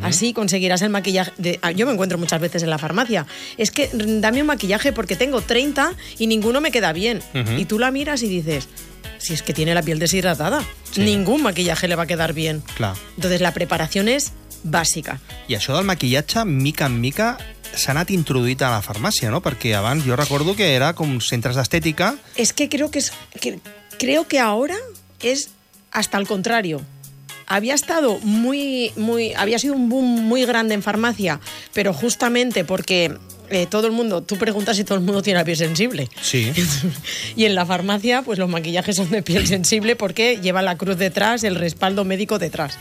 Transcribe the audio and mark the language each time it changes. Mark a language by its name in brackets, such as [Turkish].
[Spanish] Así conseguirás el maquillaje. Yo me encuentro muchas veces en la farmacia. Es que dame un maquillaje porque tengo 30 y ninguno me queda bien. Uh-huh. Y tú la miras y dices, si es que tiene la piel deshidratada, sí, ningún maquillaje le va a quedar bien. Claro. Entonces la preparación es básica. [Catalan] I això del maquillatge, mica en mica, s'ha anat introduït a la farmàcia, no? Perquè abans jo recordo que era com centres d'estètica. [Spanish] Es que creo que, creo que ahora es hasta el contrario. Había estado muy, muy, había sido un boom muy grande en farmacia, pero justamente porque todo el mundo, tú preguntas si todo el mundo tiene la piel sensible. Sí. Y en la farmacia, pues los maquillajes son de piel sensible porque lleva la cruz detrás, el respaldo médico detrás.